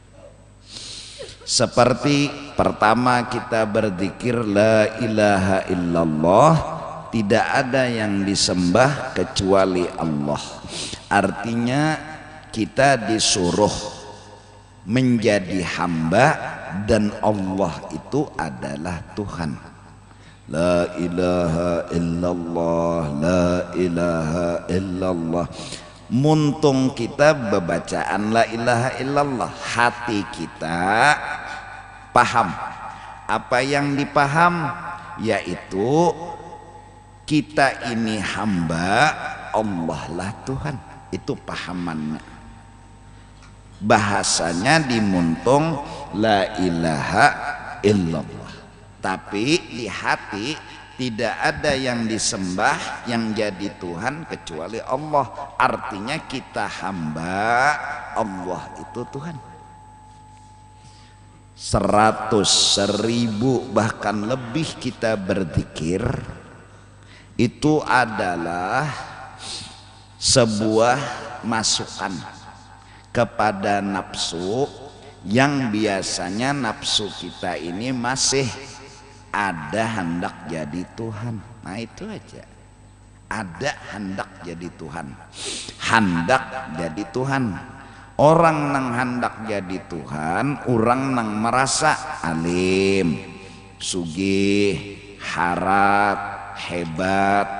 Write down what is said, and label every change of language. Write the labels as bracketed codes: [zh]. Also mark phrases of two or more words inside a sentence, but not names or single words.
[id] Seperti pertama kita berzikir [ar] la ilaha illallah, [id] tidak ada yang disembah kecuali Allah. Artinya kita disuruh menjadi hamba dan Allah itu adalah Tuhan. [ar] La ilaha illallah, la ilaha illallah. [bjn] Muntung kita bebacaan [ar] la ilaha illallah, [bjn] hati kita paham. [id] Apa yang dipaham yaitu kita ini hamba, Allah lah Tuhan. [bjn] Itu pahamannya. Bahasanya dimuntung [ar] la ilaha illallah. [id] Tapi di hati tidak ada yang disembah yang jadi Tuhan kecuali Allah. Artinya kita hamba, Allah itu Tuhan. 100, 1000 bahkan lebih kita berzikir, itu adalah sebuah masukan kepada nafsu yang biasanya nafsu kita ini masih ada hendak jadi Tuhan. Nah itu aja, ada hendak jadi Tuhan, hendak jadi Tuhan. [bjn] Orang nang hendak jadi Tuhan, orang nang merasa alim, sugih, harat, hebat.